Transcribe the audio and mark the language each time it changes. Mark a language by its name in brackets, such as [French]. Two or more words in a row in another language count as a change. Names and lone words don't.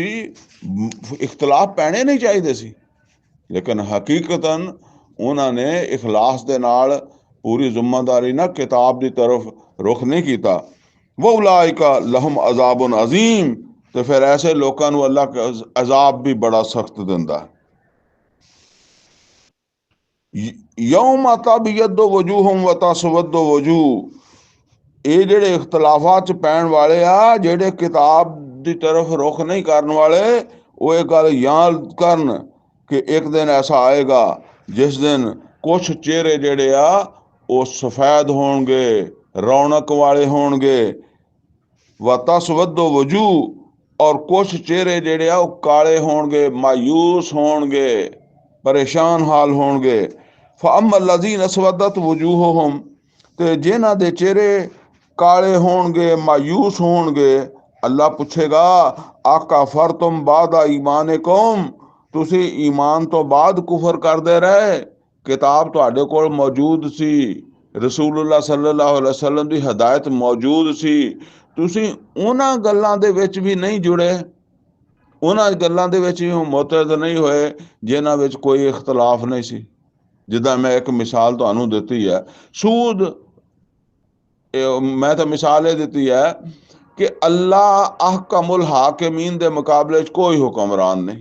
[Punjabi] ਇਖਤਲਾਫ ਪੈਣੇ ਨਹੀਂ ਚਾਹੀਦੇ ਸੀ, ਲੇਕਿਨ ਹਕੀਕਤਨ ਉਹਨਾਂ ਨੇ ਇਖਲਾਸ ਦੇ ਨਾਲ ਪੂਰੀ ਜ਼ਿੰਮੇਦਾਰੀ ਨਾਲ ਕਿਤਾਬ ਦੀ ਤਰਫ ਰੁਖ ਨਹੀਂ ਕੀਤਾ। [Arabic] وأولئك لهم عذاب عظيم, [Punjabi] ਤੇ ਫਿਰ ਐਸੇ ਲੋਕਾਂ ਨੂੰ ਅੱਲਾ ਅਜ਼ਾਬ ਵੀ ਬੜਾ ਸਖਤ ਦਿੰਦਾ। [Arabic] يوم تبيض وجوههم و تسود وجوه, [Punjabi] ਇਹ ਜਿਹੜੇ ਇਖਤਲਾਫਾਤ 'ਚ ਪੈਣ ਵਾਲੇ ਆ, ਜਿਹੜੇ ਕਿਤਾਬ ਦੀ ਤਰਫ ਰੁਖ ਨਹੀਂ ਕਰਨ ਵਾਲੇ, ਉਹ ਇਹ ਗੱਲ ਯਾਦ ਕਰਨ ਕਿ ਇੱਕ ਦਿਨ ਐਸਾ ਆਏਗਾ ਜਿਸ ਦਿਨ ਕੁਛ ਚਿਹਰੇ ਜਿਹੜੇ ਆ ਉਹ ਸਫੈਦ ਹੋਣਗੇ, ਰੌਣਕ ਵਾਲੇ ਹੋਣਗੇ। [Arabic] و تسود وجوه, [Punjabi] ਔਰ ਕੁਛ ਚਿਹਰੇ ਜਿਹੜੇ ਆ ਉਹ ਕਾਲੇ ਹੋਣਗੇ, ਮਾਯੂਸ ਹੋਣਗੇ, ਪਰੇਸ਼ਾਨ ਹਾਲ ਹੋਣਗੇ। [Arabic] فأما الذين اسودت وجوههم, [Punjabi] ਤੇ ਜਿਨ੍ਹਾਂ ਦੇ ਚਿਹਰੇ ਕਾਲੇ ਹੋਣਗੇ, ਮਾਯੂਸ ਹੋਣਗੇ, ਅੱਲਾ ਪੁੱਛੇਗਾ [Arabic] أكفرتم بعد إيمانكم, [Punjabi] ਤੁਸੀਂ ਈਮਾਨ ਤੋਂ ਬਾਅਦ ਕੁਫਰ ਕਰਦੇ ਰਹੇ। ਕਿਤਾਬ ਤੁਹਾਡੇ ਕੋਲ ਮੌਜੂਦ ਸੀ, [Arabic] رسول الله صلى الله عليه وسلم [Punjabi] ਦੀ ਹਦਾਇਤ ਮੌਜੂਦ ਸੀ, ਤੁਸੀਂ ਉਹਨਾਂ ਗੱਲਾਂ ਦੇ ਵਿੱਚ ਵੀ ਨਹੀਂ ਜੁੜੇ, ਉਹਨਾਂ ਗੱਲਾਂ ਦੇ ਵਿੱਚ ਵੀ ਮੁਤਅਦ ਨਹੀਂ ਹੋਏ ਜਿਨ੍ਹਾਂ ਵਿੱਚ ਕੋਈ ਇਖਤਲਾਫ ਨਹੀਂ ਸੀ। ਜਿੱਦਾਂ ਮੈਂ ਇੱਕ ਮਿਸਾਲ ਤੁਹਾਨੂੰ ਦਿੱਤੀ ਹੈ, ਸੂਦ। ਮੈਂ ਤਾਂ ਮਿਸਾਲ ਇਹ ਦਿੱਤੀ ਹੈ ਕਿ ਅੱਲਾ [Arabic] أحكم الحاكمين [Punjabi] ਦੇ ਮੁਕਾਬਲੇ 'ਚ ਕੋਈ ਹੁਕਮਰਾਨ ਨਹੀਂ।